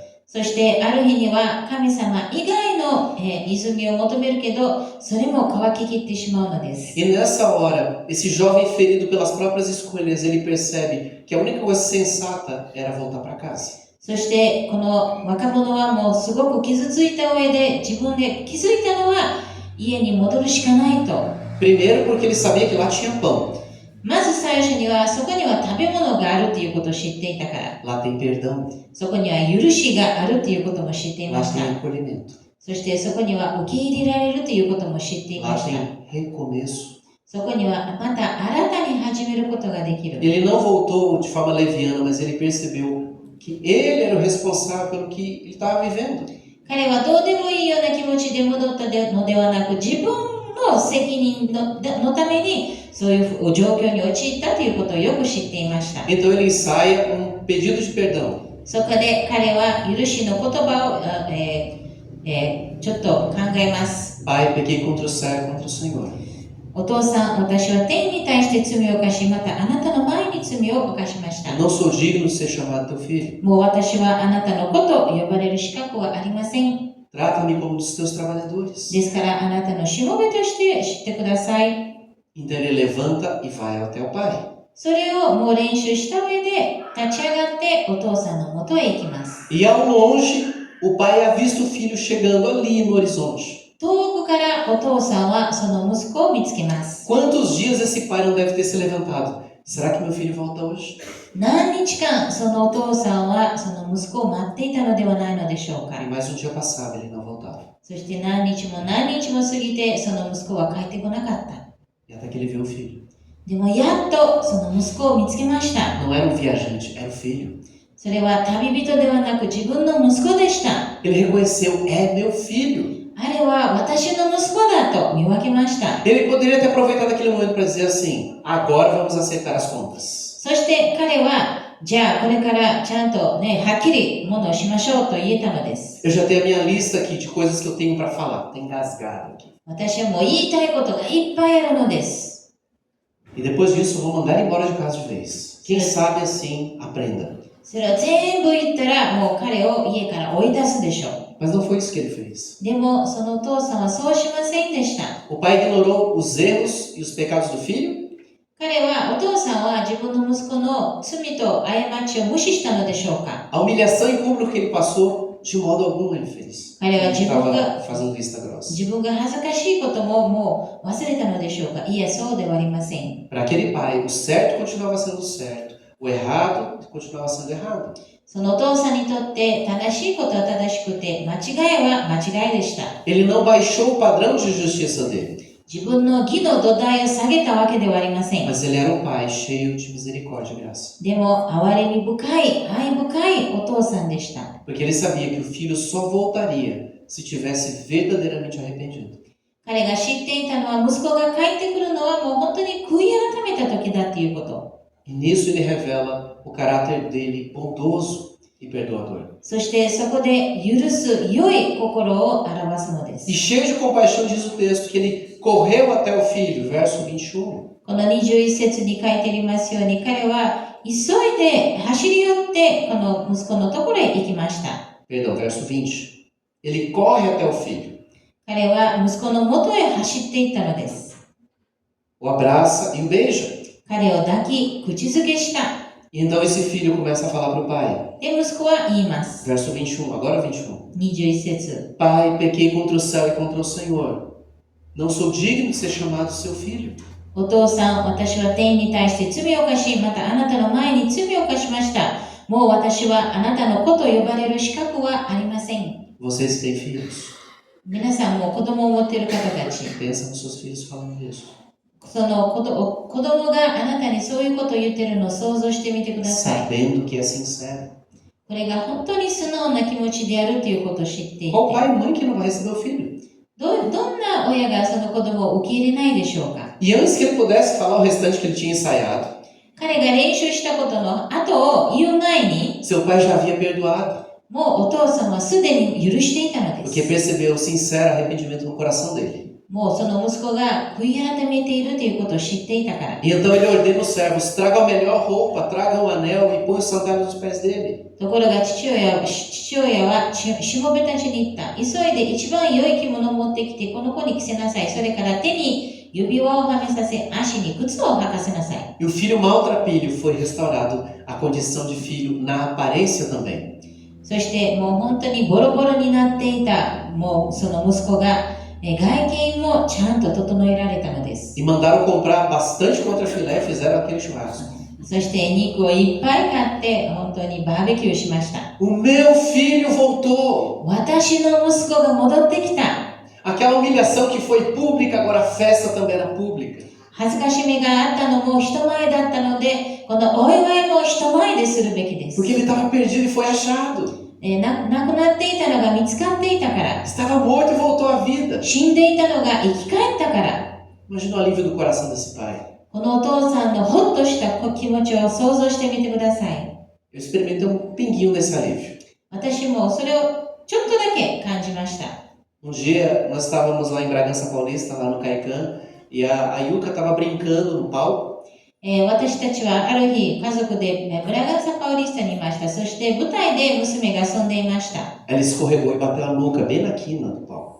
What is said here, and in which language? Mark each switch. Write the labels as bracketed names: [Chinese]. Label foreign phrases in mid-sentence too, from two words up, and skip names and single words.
[Japanese] そしてある日には神様以外の、泉を求めるけど、それも乾ききってしまうのです。 [Portuguese] E nessa hora, esse jovem ferido pelas próprias escolhas, ele percebe que a única coisa sensata era voltar para casa. [Japanese] そしてこの若者はもうすごく傷ついた上で自分で気づいたのは家に戻るしかないと。 [Portuguese] Primeiro porque ele sabia que lá tinha pão. [Japanese] まず最初にはそこには食べ物があるということを知っていたから。 [Portuguese] Lá tem perdão. [Japanese] そこには許しがあるということも知っていま [Portuguese] Lá [Japanese] し [Portuguese] tem [Japanese] た。 [Portuguese] acolhimento. [Japanese] そしてそこには受け入れられるということも知ってい [Portuguese] Lá [Japanese] ました。 [Portuguese] tem recomeço. [Japanese] そこにはまた新たに始めることができる。 [Portuguese] Ele não voltou de forma leviana, mas ele percebeu que ele era o responsável pelo que ele estava vivendo. [Japanese] 彼はどうでもいいような気持ちで戻ったのではなく、自分の責任のためにそういう状況に陥ったということをよく知っていました。 [Portuguese] Então ele ensaia pedido de perdão. [Japanese] そこで彼は許しの言葉を、ちょっと考えます。 [Portuguese] Pai, pequei contra o céu e contra o Senhor. [Japanese] お父さん、私は天に対して罪を犯し、またあなたの前に罪を犯しました。 [Portuguese] Eu não sou digno de ser chamado teu filho. [Japanese] もう私はあなたの子と呼ばれる資格はありません。 [Portuguese] Trata-me como um dos teus trabalhadores. [Japanese] ですからあなたのしもべとして知ってください。 [Portuguese] Então ele levanta e vai até o pai. [Japanese] それをもう練習した上で立ち上がってお父さんのもとへ行きます。 [Portuguese] E ao longe, o pai avista o filho chegando ali no horizonte. [Japanese] 遠くからお父さんはその息子を見つけます。 [Portuguese] Quantos dias esse pai não deve ter se levantado? Será que meu filho volta hoje? [Japanese] 何日間そのお父さんはその息子を待っていたのではないのでしょうか。 [Portuguese] E mais um dia passava, ele não voltava. [Japanese] そして何日も何日も過ぎてその息子は帰ってこなかった。 [Portuguese] E até que ele viu o filho. [Japanese] でもやっとその息子を見つけました。 [Portuguese] Não era um viajante, era o filho. [Japanese] それは旅人ではなく自分の息子でした。 [Portuguese] Ele reconheceu, é meu filho. [Japanese] あれは私の息子だと見分けました。 [Portuguese] Ele poderia ter aproveitado aquele momento para dizer assim: agora vamos aceitar as contas. [Japanese] そして彼は、じゃあこれからちゃんとね、はっきりものをしましょうと言えたのです。 [Portuguese] Eu já tenho a minha lista aqui de coisas que eu tenho para falar. Tem engasgado aqui. [Japanese] 私はもう言いたいことがいっぱいあるのです。 [Portuguese] E depois disso, eu vou mandar embora de casa de vez. Quem sabe assim aprenda. [Japanese] それを全部言ったらもう彼を家から追い出すでしょう。 [Portuguese] Mas não foi isso que ele fez. [Japanese] でもそのお父さんはそうしませんでした。 [Portuguese] O pai ignorou os erros e os pecados do filho? [Japanese] 彼は、お父さんは自分の息子の罪と過ちを無視したのでしょうか。 [Portuguese] A humilhação em público que ele passou, de modo algum ele fez. Ele Cara, estava fazendo vista grossa. [Japanese] 自分が恥ずかしいことももう忘れたのでしょうか。いや、そうではありません。 [Portuguese] Para aquele pai, o certo continuava sendo certo, o errado continuava sendo errado. [Japanese] そのお父さんにとって正しいことは正しくて、間違いは間違いでした。 [Portuguese] Ele não baixou o padrão de justiça dele, [Japanese] 自分の義の土台を下げたわけではありません。 [Portuguese] mas ele era um pai cheio de misericórdia e graça. [Japanese] でも、憐れみ深い、愛深いお父さんでした。 [Portuguese] Porque ele sabia que o filho só voltaria se tivesse verdadeiramente arrependido. [Japanese] 彼が知っていたのは、息子が帰ってくるのはもう本当に悔い改めた時だということ。 [Portuguese] E nisso ele revela o caráter dele bondoso e perdoador. [Japanese] そしてそこで許す良い心を表すのです。 [Portuguese] E cheio de compaixão diz o texto que ele correu até o filho, verso 21. [Japanese] この21節に書いてありますように、彼は急いで走り寄ってこの息子のところへ行きました。 [Portuguese] Perdão, verso 20. Ele corre até o filho, [Japanese] 彼は息子の元へ走っていったのです。 [Portuguese] o abraça e o beija. [Japanese] 彼を抱き、口づけした。 [Portuguese] E então esse filho começa a falar para o pai. [Japanese] で、息子は言います。 [Portuguese] Verso 21, agora 21. [Japanese] 21節。 [Portuguese] Pai, pequei contra o céu e contra o Senhor. Não sou digno de ser chamado seu filho. [Japanese] お父さん、私は天に対して罪を犯し、またあなたの前に罪を犯しました。もう私はあなたの子と呼ばれる資格はありません。 [Portuguese] Vocês têm filhos? [Japanese] 皆さんも子供を持っている方たち。 [Portuguese] Pensa nos seus filhos falando isso. [Japanese] その子供があなたにそういうことを言っているのを想像してみてください。 [Portuguese] Sabendo que é sincero. [Japanese] これが本当に素直な気持ちであるということを知っていて、 [Portuguese] Qual pai e mãe que não vai receber o filho? [Japanese] どんな親がその子供を受け入れないでしょうか。 [Portuguese] E antes que ele pudesse falar o restante que ele tinha ensaiado, [Japanese] 彼が練習したことの後を言う前に、 [Portuguese] seu pai já havia perdoado, [Japanese] もうお父さんはすでに許していたので [Portuguese] porque [Japanese] す。 [Portuguese] percebeu o sincero arrependimento no coração dele. [Japanese] もうその息子が悔い改めているということを知っていたから。 [Portuguese] E então ele ordena os servos: tragam a melhor roupa, tragam o anel e põe os sandálios nos pés dele. [Japanese] ところが父親はしもべたちに言った。急いで一番良い着物を持ってきて、この子に着せなさい。それから手に指輪をはめさせ、足に靴を履かせなさい。 [Portuguese] E o filho maltrapilho foi restaurado à condição de filho na aparência também. [Japanese] そしてもう本当にボロボロになっていた、もうその息子が外見もちゃんと整えられたのです。 [Portuguese] E mandaram comprar bastante contrafilé e fizeram aquele churrasco. [Japanese] そして肉をいっぱい買って本当にバーベキューしました。 [Portuguese] O meu filho voltou! [Japanese] 私の息子が戻ってきた。 [Portuguese] Aquela humilhação que foi pública, agora a festa também era pública. [Japanese] 恥ずかしみがあったのも人前だったので、このお祝いも人前でするべきです。 [Portuguese] Porque ele estava perdido e foi achado. [Japanese] 亡くなっていたのが見つかっていたから。 [Portuguese] Estava morto e voltou à vida. [Japanese] 死んでいたのが生き返ったから。 [Portuguese] Imagina o alívio do coração desse pai. [Japanese] このお父さんのほっとした気持ちを想像してみてください。 [Portuguese] Eu experimentei um pinguinho desse alívio. [Japanese] 私もそれをちょっとだけ感じました。 [Portuguese] Um dia nós estávamos lá em Bragança Paulista, lá no Caican, e a Yuka estava brincando no palco. [Japanese] 私たちはある日家族でブラガンサパウリスタにいました。そして舞台で娘が遊んでいました。 [Portuguese] Ela escorregou e bateu a nuca bem na quina do palco.